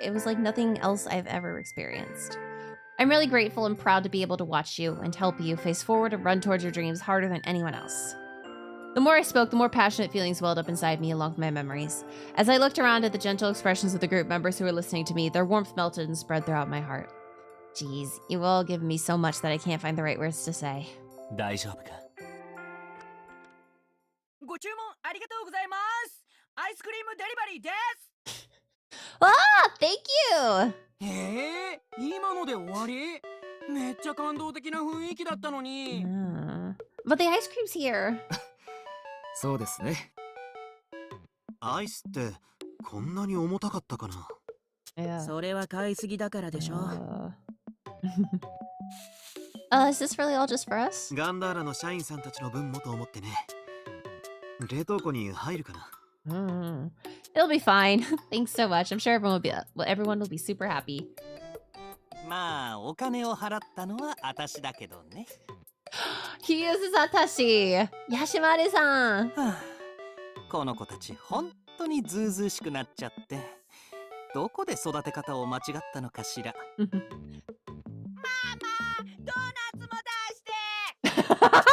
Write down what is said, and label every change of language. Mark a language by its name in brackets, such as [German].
[English] It was like nothing else I've ever experienced. I'm really grateful and proud to be able to watch you and help you face forward and run towards your dreams harder than anyone else. The more I spoke, the more passionate feelings welled up inside me along with my memories. As I looked around at the gentle expressions of the group members who were listening to me, their warmth melted and spread throughout my heart. Jeez, you've all given me so much that I can't find the right words to say. [Japanese] 大丈夫か。ご注文ありがとうございます。アイスクリームデリバリーです。 [English] Ah, thank you. [Japanese] 今ので終わり？めっちゃ感動的な雰囲気だったのに。 [English] But the ice cream's here. [Japanese] そうですね。アイスってこんなに重たかったかな。 [English] Yeah. [Japanese] それは買いすぎだからでしょ。 [English] Is this really all just for us? [Japanese] ガンダーラの社員さんたちの分もと思ってね。冷凍庫に入るかな。 [English] It'll be fine. Thanks so much. I'm sure everyone will be super happy. [Japanese] まあお金を払ったのは私だけどね。 [English] He is Satashi. Yashimaru-san. [Japanese] この子たち本当にずうずうしくなっちゃって、どこで育て方を間違ったのかしら。ママ、ドーナツも出して。